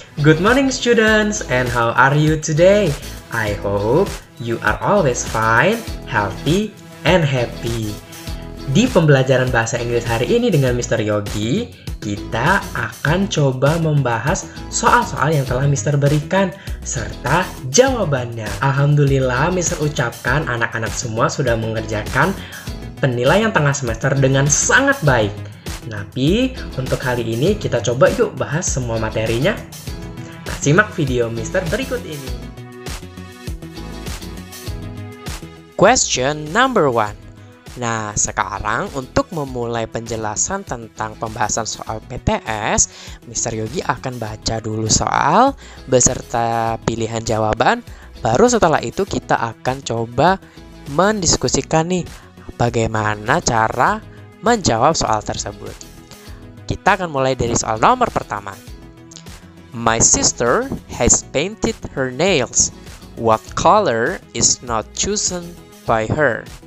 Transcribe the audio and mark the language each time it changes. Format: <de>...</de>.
<en>Good morning students, and how are you today? I hope you are always fine, healthy, and happy.</en> <id>Di pembelajaran bahasa Inggris hari ini dengan Mr. Yogi, kita akan coba membahas soal-soal yang telah Mr. berikan serta jawabannya. Alhamdulillah Mr. ucapkan anak-anak semua sudah mengerjakan penilaian tengah semester dengan sangat baik. Tapi untuk kali ini kita coba yuk bahas semua materinya. Nah, simak video Mr. berikut ini.</id> <en>Question number 1.</en> <id>Nah, sekarang untuk memulai penjelasan tentang pembahasan soal PTS, Mr. Yogi akan baca dulu soal beserta pilihan jawaban. Baru setelah itu kita akan coba mendiskusikan nih bagaimana cara menjawab soal tersebut. Kita akan mulai dari soal nomor pertama.</id> <en>My sister has painted her nails. What color is not chosen by her?</en>